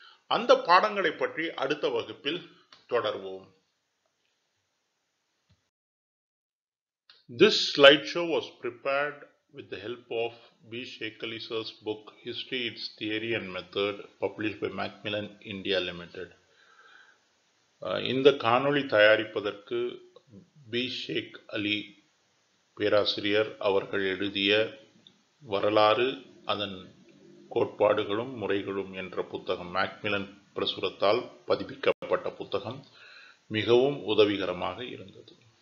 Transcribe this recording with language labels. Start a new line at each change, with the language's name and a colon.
Tamil: அந்த பாடங்களை பற்றி அடுத்த வகுப்பில் தொடர்வோம்.
English: This slideshow was prepared with the help of B. Shekhalisa's book History, Its Theory and Method, published by Macmillan India Limited.
Tamil: இந்த காணொளி தயாரிப்பதற்கு பி. ஷேக் அலி பேராசிரியர் அவர்கள் எழுதிய வரலாறு, அதன் கோட்பாடுகளும் முறைகளும் என்ற புத்தகம், மேக்மில்லன் பிரசுரத்தால் பதிப்பிக்கப்பட்ட புத்தகம், மிகவும் உதவிகரமாக இருந்தது.